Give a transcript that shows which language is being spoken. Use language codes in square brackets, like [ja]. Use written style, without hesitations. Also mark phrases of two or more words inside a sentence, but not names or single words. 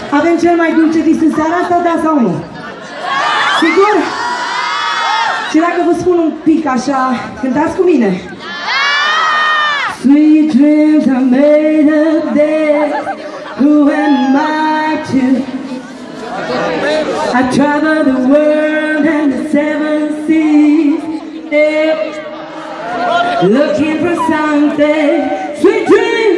[ro] avem cel mai dulce vis în seara asta, da sau nu? Sigur? Și dacă vă spun un pic așa, cântați cu mine? [en] Sweet dreams are made of this. Who am I to? I travel the world and the seven seas, yeah. Looking for something. Sweet dreams.